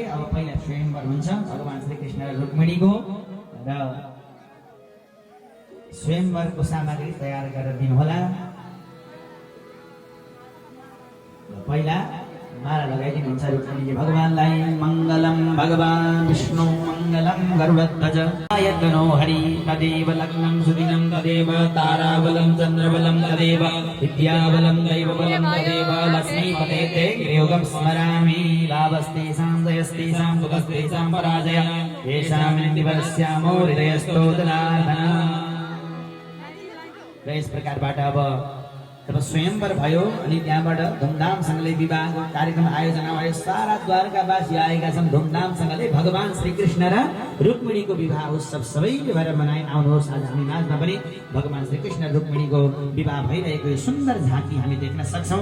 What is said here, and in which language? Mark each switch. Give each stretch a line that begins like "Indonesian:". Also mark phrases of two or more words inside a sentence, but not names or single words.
Nepali: अब पहिला स्वयंवर हुन्छ भगवान श्रीकृष्ण र रुक्मिणीको र स्वयंवरको सामग्री तयार गरेर दिनुहोला। पहिला माला लगाइदिनुहुन्छ रुक्मिणीले भगवानलाई।
Sanskrit: मङ्गलम भगवान विष्णु मङ्गलम गरुडध्वज यत्नो हरि तदेव लग्नं सुदिनं तदेव ताराबलं चन्द्रबलं तदेव विद्याबलं दैवबलं तदेव लक्ष्मीपते ते योगं स्मरामि। लाभस्तेषां जयस्तेषां सुखस्तेषां पराजय येषां निवस्यामो हृदयस्थो जनार्दन।
Nepali: र यस प्रकारबाट अब जब स्वयंवर भयो अनि त्यहाँबाट धुमधामसँगले विवाहको कार्यक्रम आयोजना भयो। सारा द्वारकावासी आएका छन् धुमधामसँगले भगवान श्रीकृष्ण र रुक्मिणीको विवाह उत्सव सबैले भएर मनाइ आउनुहोस्। आज हामी माझमा पनि भगवान श्रीकृष्ण र रुक्मिणीको विवाह भइरहेको यो सुन्दर झाँकी हामी देख्न सक्छौँ।